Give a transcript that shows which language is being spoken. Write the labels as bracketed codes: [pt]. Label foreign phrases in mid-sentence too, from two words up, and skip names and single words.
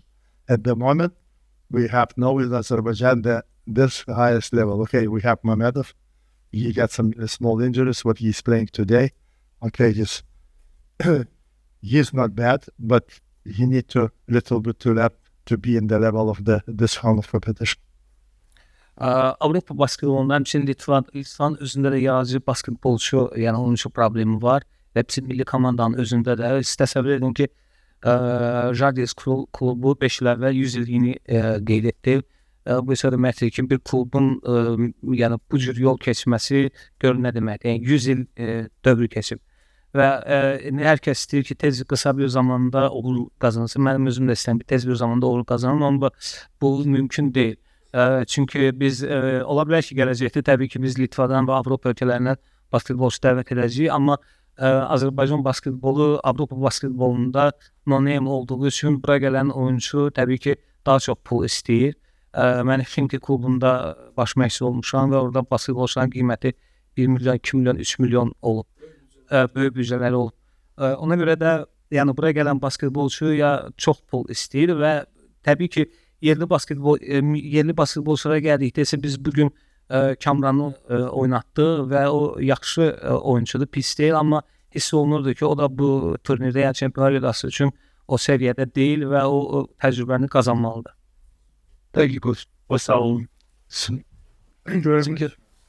[en] At the moment, we have now in Azerbaijan this highest level. Okay, we have Mamedov. He got some small injuries, what he's playing today. Okay, he's not bad, but he need to little bit to lap to be in the level of this round of competition. [az] Avropa basketbolunda həmçinin Litvan özündə də yaradıcı basketbolçu, yəni oyunçu problemi var. Və bizim milli komandanın özündə də təsəvvür edin ki, Žalgiris klubu 5 il əvvəl 100 illiyini qeyd etdi. Bu isə deməkdir ki, bir klubun yəni bu cür yol keçməsi görün nə deməkdir. Yəni 100 il dövrü keçib. Və hər kəs istəyir ki, tez qısa bir zamanda uğur qazansın. Mənim özüm də istəyirəm ki, tez bir zamanda uğur qazanım, amma bu mümkün deyil. Çünki biz ola bilər ki, gələcəkdə təbii ki, biz Litvadan və Avropa ölkələrindən basketbolçu dəvət edəcəyik, amma Azərbaycan basketbolu Avropa basketbolunda no-name olduğu üçün bura gələn oyuncu təbii ki, daha çox pul istəyir. Mən Ximki klubunda baş məşqçi olmuşam və orada basketbolçuların qiyməti 1 milyon, 2 milyon, 3 milyon olub. Böyük büdcələri olub. Ona görə də yəni bura gələn basketbolçu ya çox pul istəyir və təbii ki, yerli basketbolçulara gəldikdə isə biz bugün Kamranı oynatdı və o yaxşı oyuncudur, pis deyil, amma hiss olunurdu ki, o da bu turnirdə, yəni Çempionlar Liqası üçün o səviyyədə deyil və o təcrübəni qazanmalıdır. [en] Thank you, coach. What's our